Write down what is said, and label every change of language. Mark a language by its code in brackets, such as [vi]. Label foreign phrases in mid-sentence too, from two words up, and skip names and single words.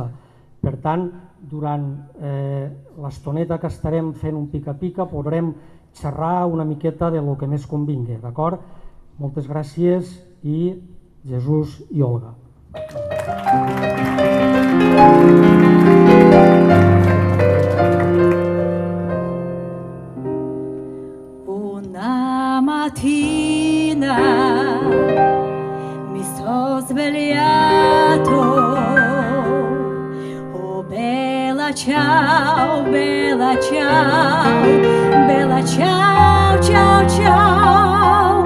[ca] Per tant, durant l'estoneta que estarem fent un pica-pica podrem xerrar una miqueta de lo que més convingui, d'acord? Moltes gràcies i Jesús i Olga. [it] Una mattina mi sono svegliato, oh bella ciao, bella ciao, bella ciao, ciao, ciao.